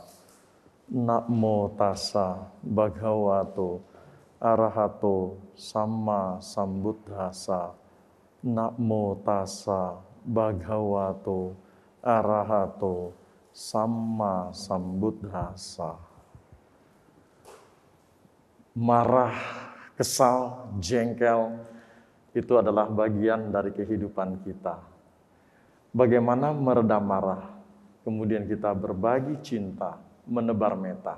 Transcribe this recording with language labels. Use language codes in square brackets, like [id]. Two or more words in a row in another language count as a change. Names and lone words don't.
[pi] Namo tassa bhagavato arahato sama sambuddhassa. Namo tassa bhagavato arahato sama sambuddhassa. [id] Marah, kesal, jengkel itu adalah bagian dari kehidupan kita. Bagaimana meredam marah, kemudian kita berbagi cinta, menebar meta.